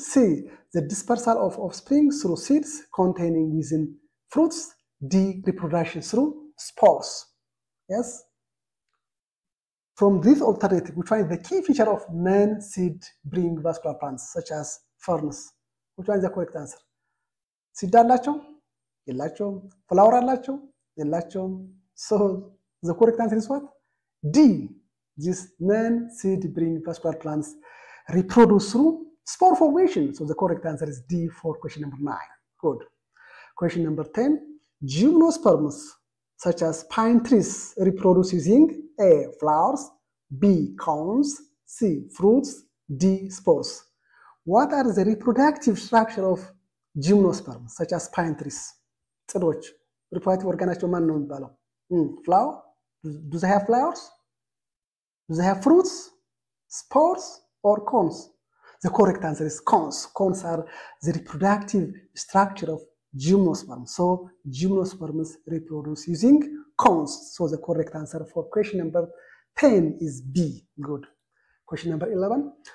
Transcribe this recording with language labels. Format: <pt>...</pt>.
<en>C, the dispersal of offspring through seeds containing within fruits. D, reproduction through spores. Yes. From this alternative, we find the key feature of non-seed-bearing vascular plants, such as ferns. Which one is the correct answer?</en> <am>Seed አላቸው? የላቸውም። Flower አላቸው? የላቸውም።</am> <en>So the correct answer is what? D. These non-seed-bearing vascular plants reproduce through spore formation. So the correct answer is D for question number 9. Good. Question number 10. Gymnosperms, such as pine trees, reproduce using A, flowers, B, cones, C, fruits, D, spores. What are the reproductive structure of gymnosperms, such as pine trees?</en> <am>ጽዶች reproductive organaቸው ማን ነው የሚባለው?</am> <en>Flower? Do they have flowers? Do they have fruits, spores, or cones? The correct answer is cones. Cones are the reproductive structure of gymnosperms. So gymnosperms reproduce using cones. So the correct answer for question number 10 is B. Good. Question number 11.</en>